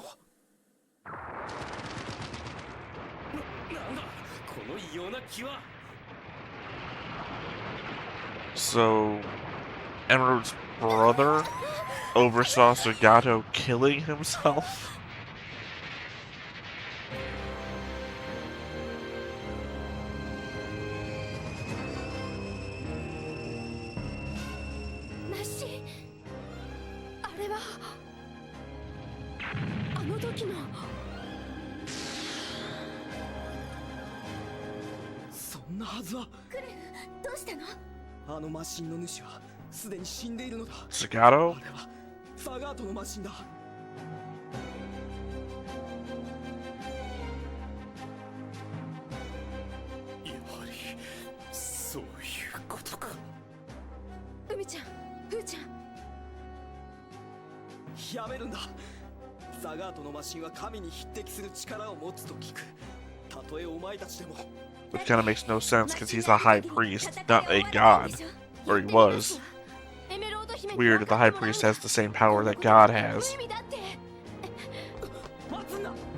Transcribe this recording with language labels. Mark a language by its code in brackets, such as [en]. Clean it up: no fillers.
[ja] なんだこの異様な気は。 [en] So, Emerald's brother oversaw Zagato killing himself? [ja] ナッシー、あれはあの時の。そんなはずは。クレフ、どうしたの。あのマシンの主はすでに死んでいるのだ。 [en] Zagato? [ja] あれはサガートのマシンだ。やはりそういうことか。海ちゃん、ふーちゃん。やめるんだ。サガートのマシンは神に匹敵する力を持つと聞く。たとえお前たちでも。 [en] Which kind of makes no sense because he's a high priest, not a god. Or he was. It's weird that the high priest has the same power that God has. [ja] 待つんだ。